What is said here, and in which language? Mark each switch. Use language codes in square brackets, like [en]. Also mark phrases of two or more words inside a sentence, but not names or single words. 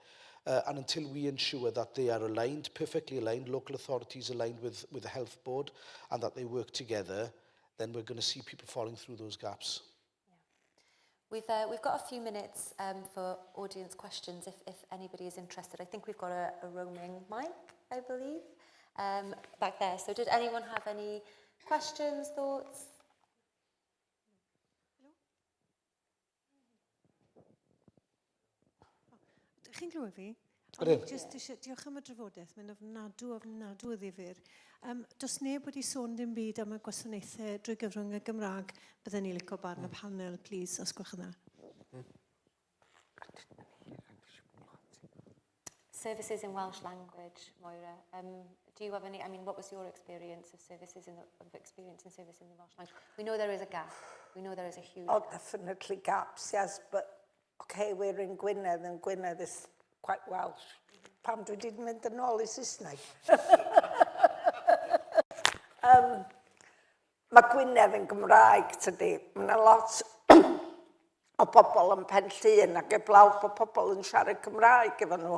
[en] And until we ensure that they are aligned, perfectly aligned, local authorities aligned with the health board, and that they work together, then we're going to see people falling through those gaps. We've got a few minutes for audience questions if anybody is interested. I think we've got a roaming mic, I believe, back there. So did anyone have any questions, thoughts? [cy] Chi'n glywed fi? Just eisiau, diolch am y drafodaeth, mae'n ofnadw o ddifyr. Does neb wedi sôn dim byd am y gwasanaethau drwy gyfrwng y Gymraeg, byddwn ni'n licio barn y panel, please, os gwch yna. [en] Services in Welsh language, Moira. Do you have any, I mean, what was your experience of services in the Welsh language? We know there is a gap. We know there is a huge gap. Oh, definitely gaps, yes, but okay, we're in Gwynedd, and Gwynedd is quite Welsh. [cy] Pam dwi wedi mynd yn ôl I Saesneg. Mae Gwynedd yn Gymraeg, tydi. Mae yna lot o bobl yn Penllyn ac eblaw bod pobl yn siarad Cymraeg efo nhw.